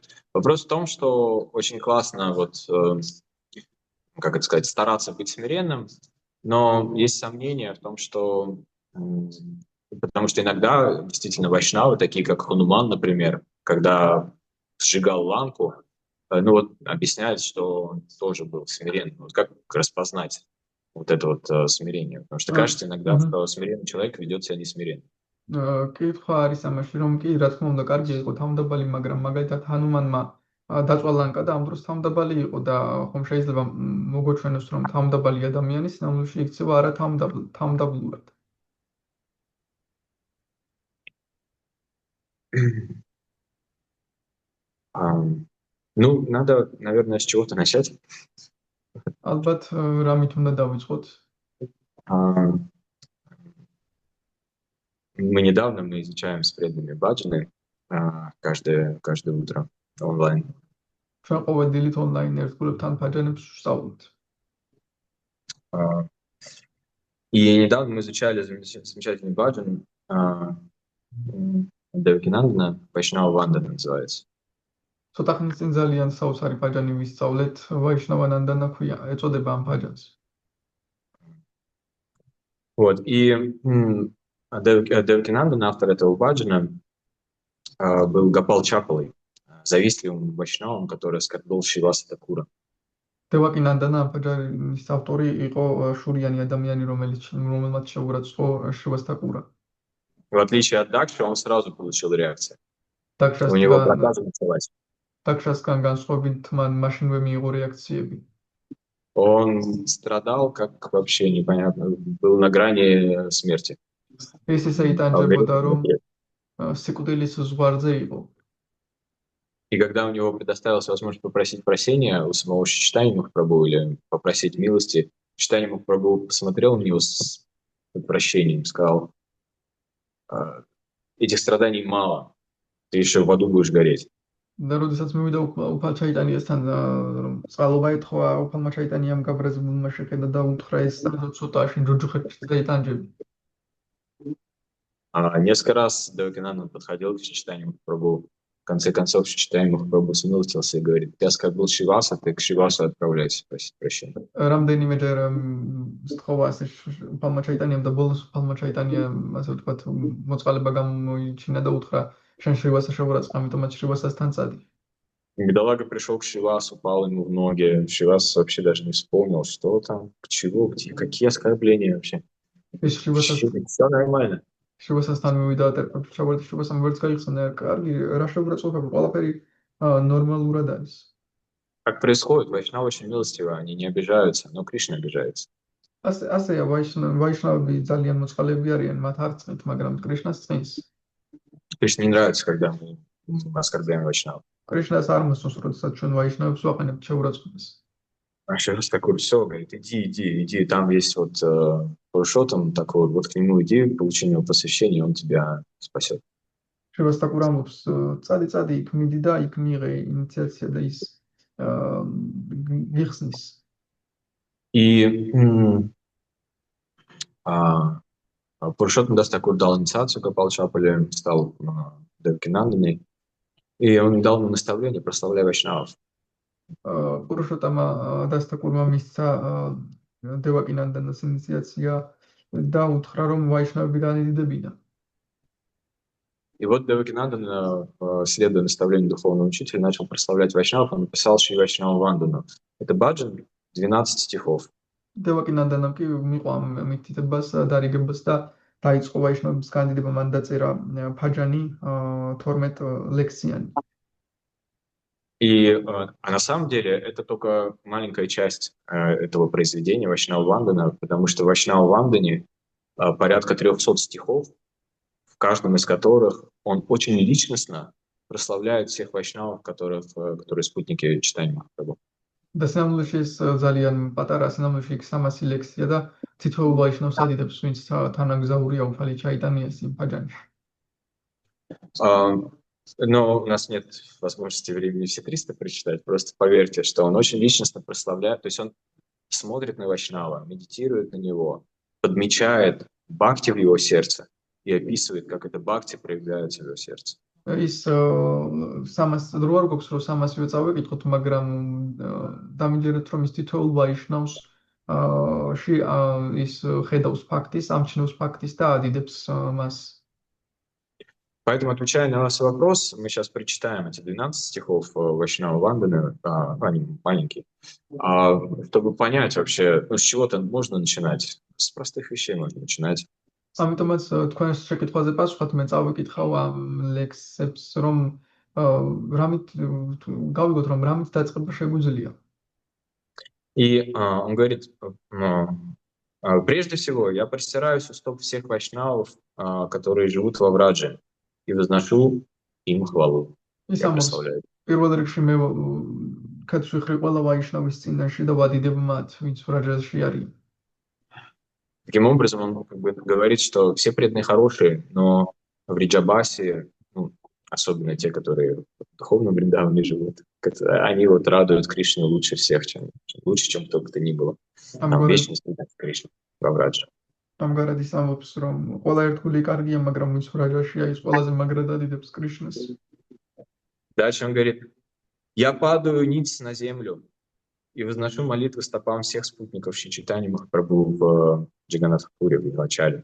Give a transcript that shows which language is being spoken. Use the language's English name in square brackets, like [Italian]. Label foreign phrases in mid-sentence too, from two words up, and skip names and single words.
[Russian] Вопрос в том, что очень классно как это сказать, стараться быть смиренным, но есть сомнения в том, что потому что иногда действительно вайшнавы, такие как Хануман, например, когда сжигал ланку, ну вот объясняют, что он тоже был смиренным. Вот как распознать вот это вот смирение? Потому что кажется иногда, что смиренный человек ведет себя несмиренно. [Georgian] კითხვა არის ამაში, რომ კი, რა თქმა უნდა, კარგი იყო თავმდაბალი, მაგრამ მაგალითად ჰანუმანმა დაწვა ლანკა და ამ დროს თავმდაბალი იყო და ხომ შეიძლება მოგოჩვენოს, რომ თავმდაბალი ადამიანი სინამდვილეში იქცევა არა თავმდაბლურად. [Russian] Ну, надо, наверное, с чего-то начать. [Georgian] ალბათ რამით უნდა დავიწყოთ? [Russian] Мы недавно изучаем с преданными баджаны каждое утро онлайн. [Georgian] ჩვენ ყოველდღიურად онлайн ერთგულებთან ბაჯანებს ვსწავლობთ. [Russian] И недавно мы изучали замечательный баджан Девакинандана, Вайшнава Вандана называется. [Georgian] ცოტა ხნის წინ ძალიან საოცარი ბაჯანი ვისწავლეთ, ვაიშნავანანდანა ქვია, ეწოდება ამ ბაჯანს. [Russian] Вот, и Девакинандан, автор этого баджана, был Гопал Чапалой, завистливым вайшнавом, который оскорбил Шриваса Такура. [Georgian] Девакинандана ამ ბაჯანის ავტორი იყო შურიანი ადამიანი, რომელმაც შეურაცხო შრივას თაკურა. [Russian] В отличие от Дакши, он сразу получил реакцию. У него проказа началась. [Georgian] Дакшасგან განსხვავებით მან მაშინვე მიიღო რეაქციები. [Russian] Он страдал, как вообще непонятно, был на грани смерти. [Georgian] ეს ისე იტანჯებოდა, რომ სიკვდილის ზღვარზე იყო. [Russian] И когда у него предоставилась возможность попросить прощения у самого Чайтаньи Махапрабху или попросить милости, Чайтанья Махапрабху посмотрел на него с прощением, сказал: этих страданий мало, ты еще в аду будешь гореть. [Georgian] და როდესაც მივიდა უფალ ჩაიტანიასთან, რომ წყალობა ეთქვა უფალმა ჩაიტანიამ გაბრაზებულმა შეხედა და უთხრა ეს ცოტაში ჯოჯუხეთში დაიტანჯები. [Russian] Несколько раз Девакинандан подходил к Чайтанье Махапрабху, конце концов, читаем Махапрабху смилостился и говорит, ты оскорбил Шиваса, ты к Шивасу отправляйся просить прощения. [Georgian] რამდენიმეჯერ სთხოვა ასე უფალმა ჩაიტანიამ და ბოლოს უფალმა ჩაიტანიამ ასე ვთქვათ მოწყალება გამოიჩინა და უთხრა შენ შრივასა შეურაცხ, ამიტომაც შრივასასთან წადი. [Russian] Бедолага пришел к Шивасу, упал ему в ноги. Шивас вообще даже не вспомнил, что там, к чему, где, какие оскорбления вообще. [Georgian] ის [Russian] Все нормально. [Georgian] შრივასასთან მივიდა და ჩავარდა შრივასამ ვერც გაიხსნა, კარგი, რა შეურაცხყოფები, ყველაფერი ნორმალურად არის. [Russian] Как происходит, вайшнавы очень милостивы, они не обижаются, но Кришна обижается. [Georgian] ასეა ვაიშნავები ძალიან მოწყალები არიან, მათ არ წნით, მაგრამ კრიშნას წნის. [Russian] Кришне не нравится, когда мы оскорбляем вайшнавов. [Georgian] კრიშნას არ მოსწონს, როდესაც ჩვენ ვაიშნავებს ვაყენებთ შეურაცხყოფას. [Russian] А Шивас такой, все, говорит, иди, там есть вот Пурушоттам такой, вот к нему иди, получи у него посвящение, он тебя спасет. [Georgian] შევას такой ამბობს, წადი იქ მიდი და იქ მიიღე ინიციაცია და ის გიხსნის. [Russian] И Пурушоттам даст такую дал инициацию, Гопал Чапали стал Девакинанданой, и он дал ему наставление, прославляй вайшнавов. [Georgian] პურუშოტამა დასტაკურმა მისცა დევაკინანდანას ინიციაცია და უთხრა რომ ვაიშნავები განიდიდებინა. [Russian] И вот Девакинандан, следуя наставлению духовного учителя, начал прославлять вайшнавов, он написал Шри Вайшнава Вандану. Это баджан, 12 стихов. [Georgian] დევაკინანდანამ კი მიყვა მითითებას დარიგებას და დაიწყო ვაიშნავების განდიდება, მან დაწერა ფაჯანი 12 ლექსიანი. [Russian] А на самом деле это только маленькая часть этого произведения Вайшнава Вандана, потому что в Вайшнава Вандане порядка 300 стихов, в каждом из которых он очень личностно прославляет всех вайшнавов, которые спутники читания Махапрабху. [Georgian] და სინამდვილეში ეს ძალიან პატარა, სინამდვილეში იქ 300 ლექსია და თითოეულ ვაიშნავს ადიდებს, ვინც თანაგზაურია უფალი ჩაიტანიას იმ ფაჯანში. [Russian] Но у нас нет возможности времени все 300 прочитать. Просто поверьте, что он очень личностно прославляет. То есть он смотрит на Вайшнава, медитирует на него, подмечает бхакти в его сердце и описывает, как это бхакти проявляется в его сердце. [Georgian] ის 300 დრო არ გვაქვს, რომ 300-ვე წავეკითხოთ, მაგრამ დამიჯერეთ, რომ ის თითოეულ ვაიშნავს ის ხედავს ფაქტის, ამჩნევს фактის და адидებს მას. [Russian] Поэтому, отвечая на ваш вопрос, мы сейчас прочитаем эти 12 стихов Вайшнава Ванданы, они маленькие, чтобы понять вообще, с чего-то можно начинать, с простых вещей можно начинать. [Georgian] ამიტომაც თქვენს შეკითხვაზე პასუხად მე წავიკითხავ ამ ლექსებს, რომ გავიგოთ, რომ რამით დაწყება შეგვიძლია. [Russian] И он говорит, прежде всего, я простираюсь у стоп всех вайшнавов, которые живут во Врадже, и возношу им хвалу. Я прославляю. [Georgian] პირველ რიგში მე კაც ვიხრი ყველა ვაიშნავის წინაშე და ვადიდებ მათ, ვინც ვრაჯაში არიან. [Russian] Таким образом, он как бы говорит, что все преданные хорошие, но в Вриджабасе, особенно те, которые в духовном Вриндаване живут, они вот радуют Кришну лучше всех, лучше, чем кто бы то ни было. Там вечность Кришна во Врадже. [Georgian] ამგვარად ის ამბობს, რომ ყველა ერთგული კარგია, მაგრამ ვინც ვრაჯაშია, ის ყველაზე მაგრად ადიდებს კრიშნას. [Russian] Дальше он говорит, я падаю ниц на землю и возношу молитвы стопам всех спутников Шри Чайтаньи Махапрабху в Джаганнатхапуре, в Вивачале.